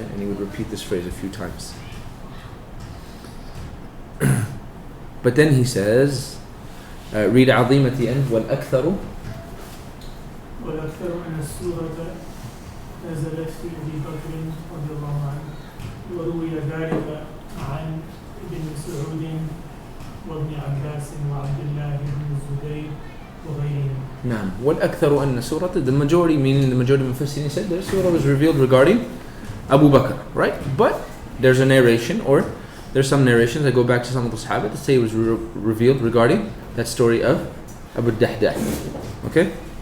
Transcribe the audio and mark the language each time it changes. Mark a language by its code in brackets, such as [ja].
[en] And he would repeat this phrase a few times. But then he says, read عظيم at the end, والأكثر [ar] والأكثر أن السورة نزلت في أبي بكر رضي الله عنه وروي ذلك عن ابن مسعود وابن عباس وعبد الله بن الزبير وغيرهم. نعم. والأكثر أن سورة, [en] the majority, meaning the majority of Mufassirin said the surah was revealed regarding Abu Bakr, right? But there's a narration, or there's some narrations that go back to some of the Sahaba that say it was revealed regarding that story of Abu Dahda. Okay?